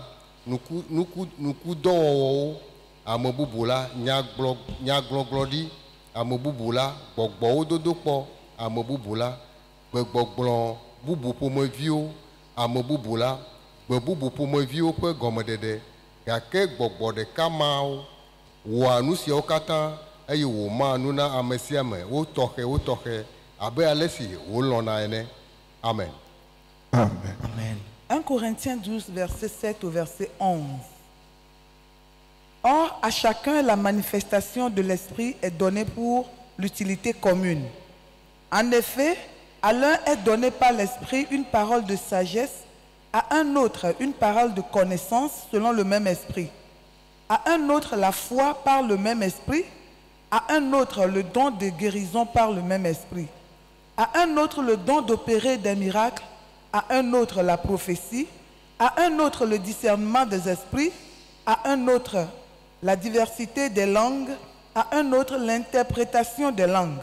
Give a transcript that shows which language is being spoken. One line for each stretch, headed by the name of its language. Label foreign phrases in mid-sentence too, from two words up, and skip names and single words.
Ewe: nukudɔwɔwɔwo, ame bubu la nyaglɔgblɔɖi, ame bubu la gbɔgbɔwo dodo kpɔ, ame bubu la gbegbɔgblɔ bubu ƒomeviwo, ame bubu la gbe bubu ƒomeviwo ƒe gɔmeɖeɖe, gake gbɔgbɔ ɖeka mawo wɔa nu siawo katã eye wòma nu na ame sia ame wotɔxɛ abe ale si wolɔ̃na ene.
French: Amen. Amen. Amen. 1 Corinthiens 12, verset 7 au verset 11. Or, à chacun, la manifestation de l'Esprit est donnée pour l'utilité commune. En effet, à l'un est donnée par l'Esprit une parole de sagesse, à un autre une parole de connaissance selon le même Esprit, à un autre la foi par le même Esprit, à un autre le don de guérison par le même Esprit, à un autre le don d'opérer des miracles, à un autre la prophétie, à un autre le discernement des esprits, à un autre la diversité des langues, à un autre l'interprétation des langues.